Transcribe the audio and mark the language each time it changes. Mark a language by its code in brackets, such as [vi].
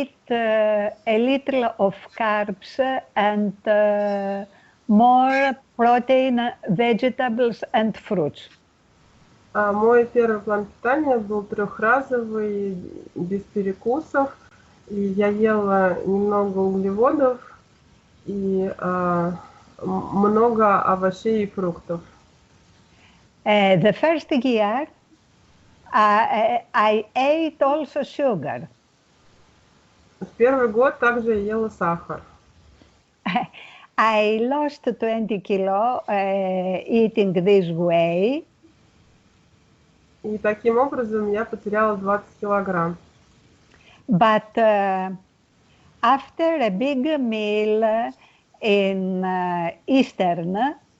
[en] a little of carbs and more protein, vegetables and fruits. [ru] Мой первый план питания был трехразовый, без перекусов, и я ела немного углеводов и много овощей и фруктов. [en] The first year, I ate also sugar. [ru] В первый год также я ела сахар. [en] I lost 20 kilo eating this way. [ru] И таким образом я потеряла 20 килограмм. [en] But after a big meal in Eastern,